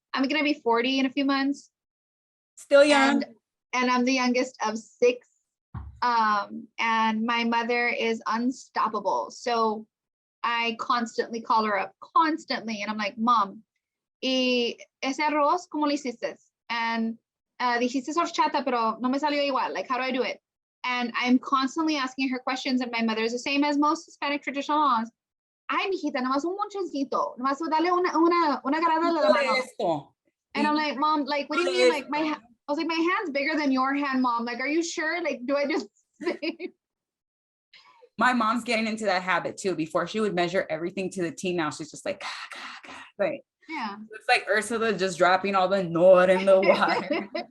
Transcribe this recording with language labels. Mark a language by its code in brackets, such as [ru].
[en] I'm gonna be 40 in a few months. Still young. And I'm the youngest of 6. And my mother is unstoppable. So I constantly call her up, constantly. And I'm like, Mom, [es] y ese arroz, ¿cómo lo hiciste? [en] And [es] dijiste horchata, pero no me salió igual. [en] Like, how do I do it? And I'm constantly asking her questions. And my mother is the same as most Hispanic traditional moms. [es] Ay, mijita, nomás un monchoncito. Nomás dale una agarrada de la mano. [en] And I'm like, Mom, like, what do you mean? Like, I was like, my hand's bigger than your hand, Mom. Like, are you sure? Like, do I just My mom's getting into that habit too. Before she would measure everything to the T. Now she's just like, like, yeah. It's like Ursula just dropping all the nor in the water.